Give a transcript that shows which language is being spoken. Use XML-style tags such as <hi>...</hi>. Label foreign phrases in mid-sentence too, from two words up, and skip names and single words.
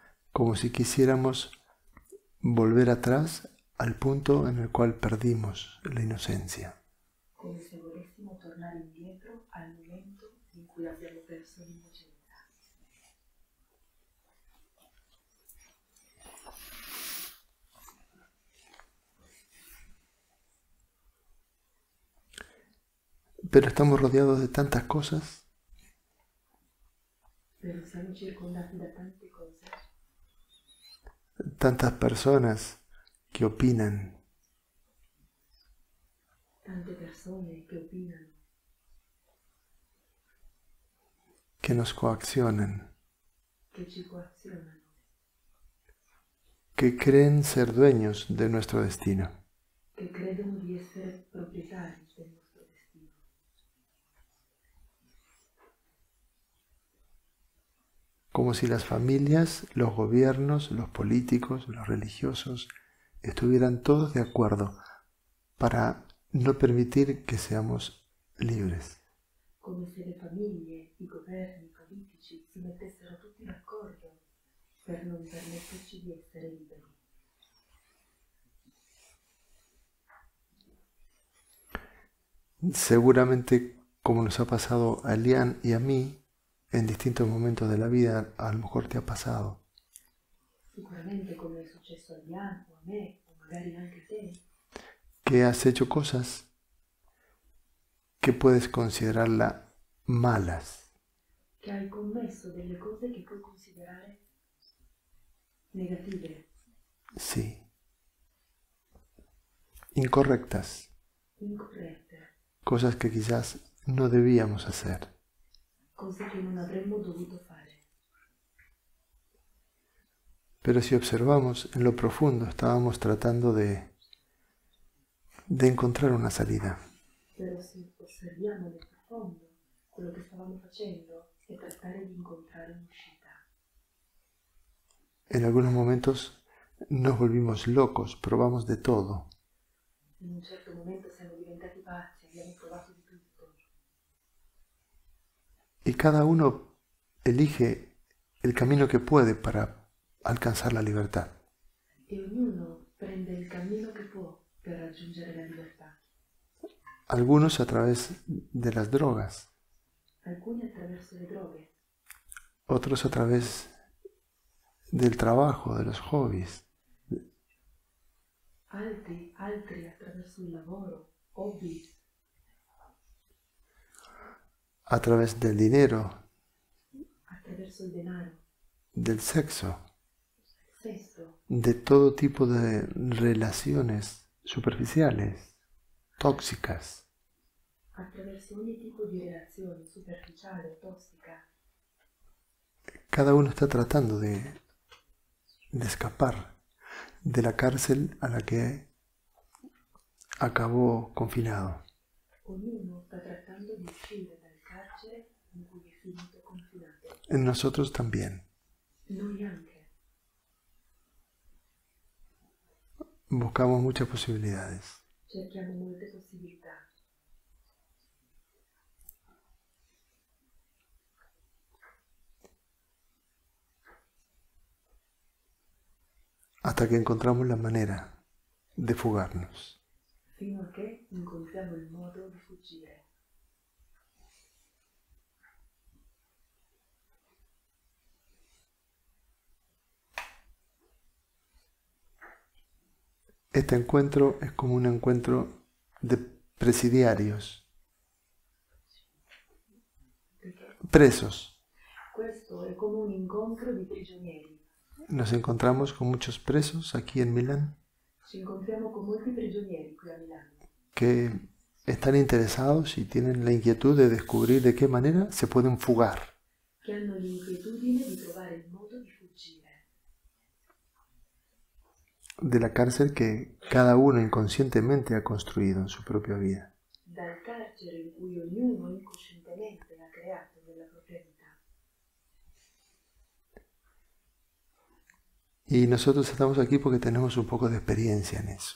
<es>como si quisiéramos volver atrás al punto en el cual perdimos la inocencia.</es> <it>Come se volessimo tornare indietro al momento in cui abbiamo perso l'innocenza.</it> <es>Pero estamos rodeados de tantas cosas,</es> <it>Però siamo circondati da tante cose,</it> <es>tantas personas que opinan,</es> <it>tante persone che opinano,</it> <es>que nos coaccionan,</es> <it>che ci coazionano,</it> <es>que creen ser dueños de nuestro destino.</es> <it>che credono di essere proprietari del nostro destino.</it> <es>Como si las familias, los gobiernos, los políticos, los religiosos estuvieran todos de acuerdo para no permitir que seamos libres.</es> <it>Come se le famiglie, i governi, i politici si mettessero tutti d'accordo per non permetterci di essere liberi.</it> <es>Seguramente, como nos ha pasado a Elian y a mí, en distintos momentos de la vida, a lo mejor te ha pasado,</es> <it>Sicuramente, come è successo a Lian o a me, o magari anche a te,</it> <es>que has hecho cosas que puedes considerarlas malas,</es> <it>che hai commesso delle cose che puoi considerare negative,</it> <es>sí, incorrectas,</es> <it>incorrette,</it> <es>cosas que quizás no debíamos hacer.</es> <it>cose che non avremmo dovuto fare.</it> <es>Pero si observamos en lo profundo, estábamos tratando de encontrar una salida.</es> <it>Però se osserviamo nel profondo, quello che stavamo facendo è trattare di incontrare un'uscita.</it> <es>En algunos momentos nos volvimos locos, probamos de todo.</es> <it>In un certo momento siamo diventati pazzi, abbiamo provato di tutto.</it> <es>Y cada uno elige el camino que puede para alcanzar la libertad.</es> <it>E ognuno prende il cammino che può per raggiungere la libertà.</it> <es>Algunos a través de las drogas,</es> <it>Alcuni attraverso le droghe,</it> <es>otros a través del trabajo, de los hobbies,</es> <it>altri attraverso il lavoro, hobby,</it> <es>a través del dinero,</es> <it>attraverso il denaro,</it> <es>del sexo,</es> <it>sesso,</it> <es>de todo tipo de relaciones superficiales, tóxicas.</es> <it>attraverso ogni tipo di relazione superficiale o tossica.</it> <es>Cada uno está tratando de escapar de la cárcel a la que acabó confinado.</es> <it>Ognuno sta trattando di uscire dal carcere in cui è finito confinato.</it> <es>En nosotros también.</es> <it>Noi anche.</it> <es>Buscamos muchas posibilidades.</es> <it>Cerchiamo molte possibilità.</it> <es>Hasta que encontramos la manera de fugarnos.</es> <it>Fino a che incontriamo il modo di fuggire.</it> <es>Este encuentro es como un encuentro de presidiarios, presos.</es> <it>Questo è come un incontro di prigionieri.</it> <es>Nos encontramos con muchos presos aquí en Milán</es> <it>Ci incontriamo con molti prigionieri qui a Milano</it> <es>que están interesados y tienen la inquietud de descubrir de qué manera se pueden fugar.</es> <it>che hanno l'inquietudine di trovare il modo di fuggire</it> <es>De la cárcel que cada uno inconscientemente ha construido en su propia vida.</es> <it>dal carcere in cui ognuno incoscientemente ha creato nella propria vita.</it> <es>Y nosotros estamos aquí porque tenemos un poco de experiencia en eso.</es>